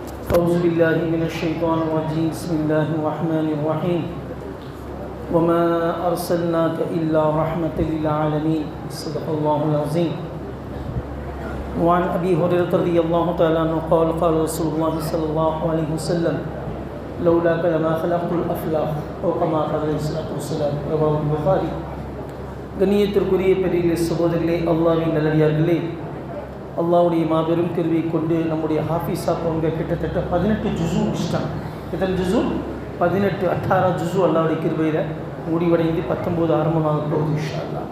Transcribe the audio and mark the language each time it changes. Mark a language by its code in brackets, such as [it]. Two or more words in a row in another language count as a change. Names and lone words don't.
[ar] أعوذ بالله من الشيطان الرجيم بسم الله الرحمن الرحيم وما أرسلناك إلا رحمة للعالمين صدق الله العظيم وعن أبي هريرة رضي الله تعالى عنه قال قال رسول الله صلى الله عليه وسلم لولاك لما خلقت الأفلاك أو كما قال عليه الصلاة والسلام رواه البخاري. [ta] கண்ணியத்திற்குரிய பெரிய சகோதரர்களே, அல்லாஹ்வின் நல்லடியார்களே, அல்லாஹ்வுடைய மாபெரும் கிருபையை கொண்டு நம்முடைய ஹாஃபிஸா அவங்க கிட்டத்தட்ட 18 ஜுஸு முடிச்சிட்டாங்க. எத்தனை ஜுஸு? 18 ஜுஸு அல்லாஹ்வுடைய கிருபையில் முடிவடைந்து 19 ஆரம்பமாக போகுது [ar] إن شاء الله.